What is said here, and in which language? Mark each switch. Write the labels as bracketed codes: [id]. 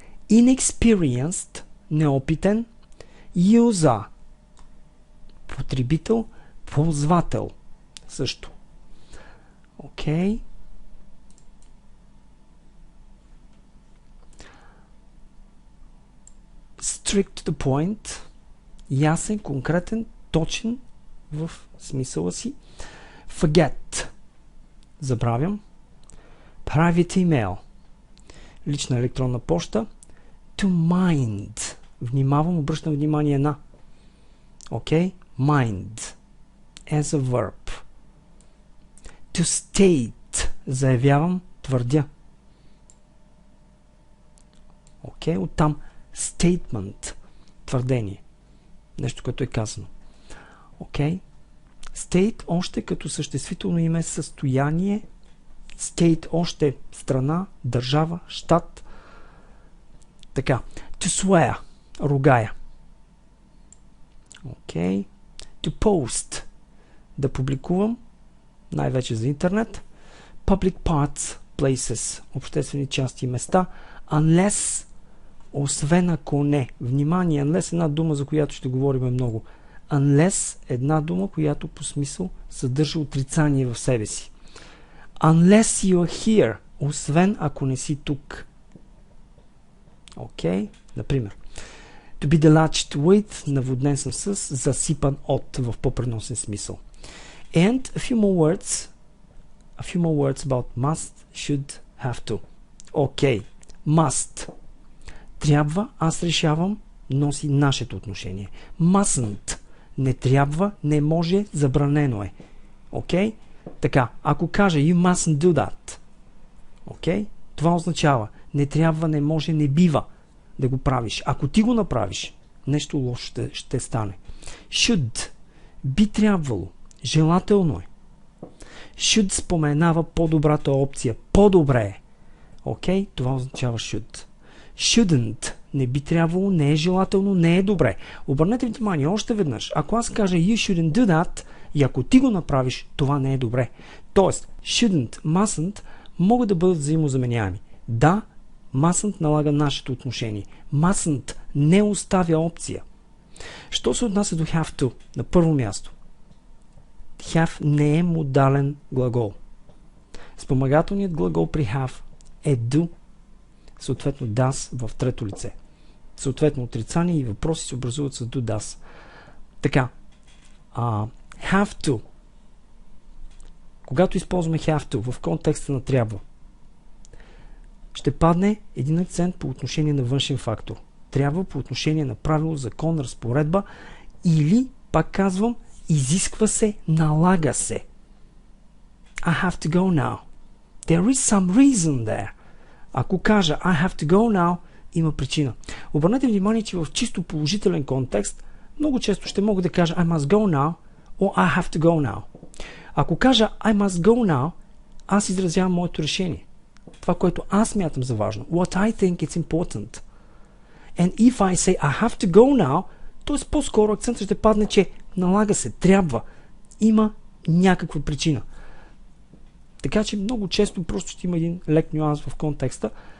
[bg] Inexperienced, неопитен. User, потребител, ползвател. Също. Окей. [en] Strict to the point, [bg] ясен, конкретен, точен в смисъла си. Forget, забравям. Private email, лична електронна поща. To mind, внимавам, обръщам внимание на. [en] Okay? Mind, as a verb. [bg] To state, заявявам, твърдя. [en] Okay? [bg] Оттам statement, твърдение. Нещо, като е казано. Okay? State още като съществително име състояние. State още страна, държава, щат. Така. To swear, ругая. [en] Okay. [bg] To post, да публикувам, най-вече за интернет. [en] Public parts, places, [bg] обществени части и места. Unless, освен ако не. Внимание, unless една дума, за която ще говорим много. Unless една дума, която по смисъл съдържа отрицание в себе си. [en] Unless you are here, [bg] освен ако не си тук. Окей? Например. To be deluged with, наводнен съм с, засипан от, в по-преносен смисъл. [en] And a few more words A few more words about must, should, have to. Okay. Must. [bg] Трябва, аз решавам, носи нашето отношение. [en] Mustn't. [bg] Не трябва, не може, забранено е. Окей? Така, ако кажа [en] you mustn't do that. [bg] Окей? Това означава не трябва, не може, не бива да го правиш. Ако ти го направиш, нещо лошо ще стане. Should. Би трябвало. Желателно е. Should споменава по-добрата опция. По-добре е. Окей? Това означава should. [en] Shouldn't. [bg] Не би трябвало, не е желателно, не е добре. Обърнете внимание още веднъж. Ако аз кажа [en] you shouldn't do that [bg] и ако ти го направиш, това не е добре. Тоест, shouldn't, mustn't могат да бъдат взаимозаменяеми. Да, mustn't налага нашето отношение. Mustn't не оставя опция. Що се отнася до have to? На първо място. Have не е модален глагол. Спомагателният глагол при have е do, съответно does в трето лице. Съответно отрицание и въпроси се образуват с do, does. Така, have to. Когато използваме have to в контекста на трябва, ще падне един акцент по отношение на външен фактор. Трябва по отношение на правило, закон, разпоредба или, пак казвам, изисква се, налага се. [en] I have to go now. There is some reason there. [bg] Ако кажа [en] I have to go now, [bg] има причина. Обърнете внимание, че в чисто положителен контекст много често ще мога да кажа [en] I must go now [bg] or I have to go now. Ако кажа [en] I must go now, [bg] аз изразявам моето решение. Това, което аз смятам за важно. [en] What I think is important. And if I say I have to go now, т.е. [bg] по-скоро акцентът ще падне, че налага се, трябва. Има някаква причина. Така че много често просто ще има един лек нюанс в контекста.